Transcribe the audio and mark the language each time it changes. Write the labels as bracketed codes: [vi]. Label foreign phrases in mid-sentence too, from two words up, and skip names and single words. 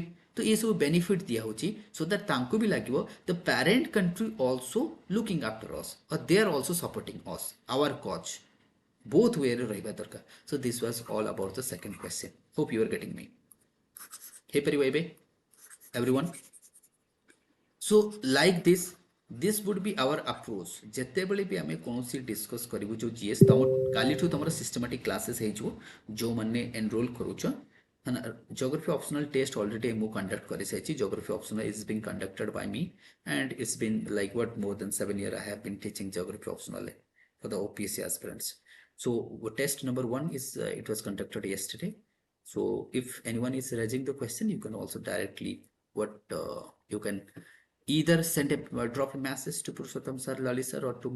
[or] ତ ଏସବୁ ବେନିଫିଟ୍ ଦିଆହେଉଛି [en] so that [or] ତାଙ୍କୁ ବି ଲାଗିବ [en] the parent country also looking after us or they are also supporting us our cause. both where [or] ରହିବା ଦରକାର. [en] so this was all about the second question. hope you are getting me. [or] ହେଇପାରିବ ଏବେ [en] everyone? So like this would be our approach. [or] ଯେତେବେଳେ ବି ଆମେ କୌଣସି ଡିସ୍କସ୍ କରିବୁ ଯେଉଁ ଜିଏସ୍ ତମ କାଲିଠୁ ତମର [en] systematic classes [or] ହେଇଯିବ ଯେଉଁମାନେ ଏନରୋଲ୍ କରୁଛ. [en] Geography optional test already ମୁଁ conduct କରିସାରିଛି. Geography optional is being conducted by me and it's been like what more than 7 years I have been teaching geography optional for the OPSC aspirants. So test number 1 is it was conducted yesterday. So if anyone is raising the question, you can also directly you can either send a drop a message to Purushottam sir, Lali sir, or to me.